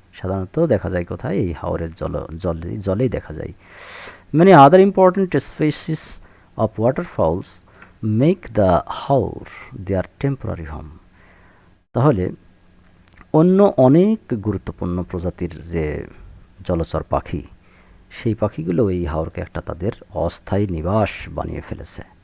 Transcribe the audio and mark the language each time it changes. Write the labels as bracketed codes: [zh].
[bn] সাধারণত দেখা যায় কোথায়, এই হাওরের জলেই দেখা যায়। [en] Many other important species of waterfowls make the haor their temporary home. [bn] তাহলে অন্য অনেক গুরুত্বপূর্ণ প্রজাতির যে জলচর পাখি, সেই পাখিগুলো এই হাওরকে একটা তাদের অস্থায়ী নিবাস বানিয়ে ফেলেছে।